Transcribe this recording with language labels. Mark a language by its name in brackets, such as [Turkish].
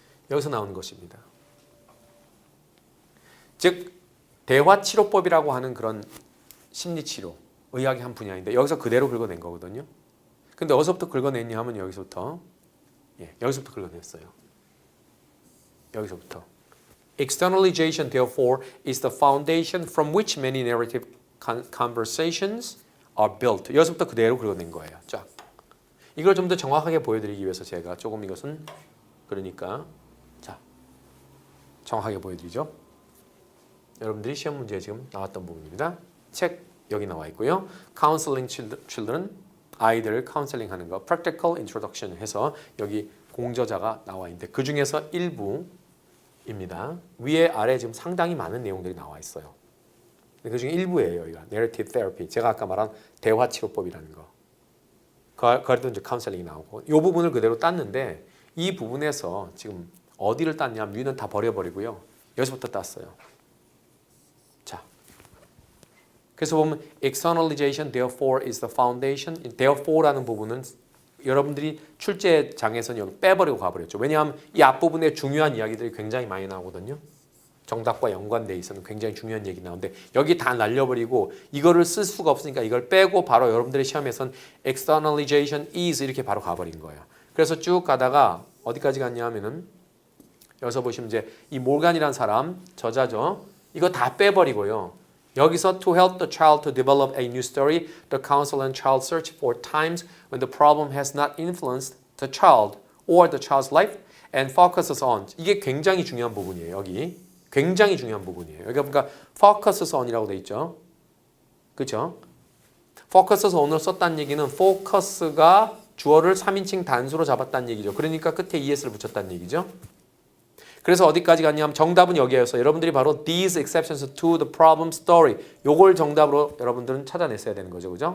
[Korean] 여기서 나오는 것입니다. 즉 대화치료법이라고 하는 그런 심리치료, 의학의 한 분야인데 여기서 그대로 긁어낸 거거든요. 근데 어디서부터 긁어냈냐 하면 여기서부터 긁어냈어요. 여기서부터 [English] Externalization therefore is the foundation from which many narrative conversations are built. [Korean] 여기서부터 그대로 긁어낸 거예요. 쫙. 이걸 좀 더 정확하게 보여드리기 위해서 제가 조금 이것은 그러니까 자 정확하게 보여드리죠. 여러분들이 시험 문제에 지금 나왔던 부분입니다. 책 여기 나와 있고요. Counseling Children, 아이들을 카운셀링하는 거, Practical Introduction 해서 여기 공저자가 나와 있는데 그 중에서 일부입니다. 위에 아래 지금 상당히 많은 내용들이 나와 있어요. 그 중에 일부예요. 여기가 Narrative Therapy, 제가 아까 말한 대화치료법이라는 거. 그것도 이제 카운셀링이 나오고 이 부분을 그대로 땄는데 이 부분에서 지금 어디를 땄냐? 위는 다 버려버리고요. 여기서부터 땄어요. 자, 그래서 보면 [English] externalization therefore is the foundation. [Korean] therefore라는 부분은 여러분들이 출제장에서는 여기 빼버리고 가버렸죠. 왜냐하면 이 앞부분에 중요한 이야기들이 굉장히 많이 나오거든요. 정답과 연관돼 있어는 굉장히 중요한 얘기 나오는데 여기 다 날려버리고 이거를 쓸 수가 없으니까 이걸 빼고 바로 여러분들의 시험에선 [English] externalization is [Korean] 이렇게 바로 가버린 거예요. 그래서 쭉 가다가 어디까지 갔냐 하면은 여기서 보시면 이제 이 몰간이라는 사람 저자죠. 이거 다 빼버리고요. 여기서 [English] to help the child to develop a new story, the counsel and child search for times when the problem has not influenced the child or the child's life and focuses on. [Korean] 이게 굉장히 중요한 부분이에요. 여기 굉장히 중요한 부분이에요. 여기 보니까 focuses on이라고 돼 있죠. 그렇죠? focuses on을 썼다는 얘기는 focus가 주어를 3인칭 단수로 잡았다는 얘기죠. 그러니까 끝에 es를 붙였다는 얘기죠. 그래서 어디까지 갔냐면 정답은 여기에서 여러분들이 바로 [English] these exceptions to the problem story [Korean] 요걸 정답으로 여러분들은 찾아냈어야 되는 거죠. 그죠?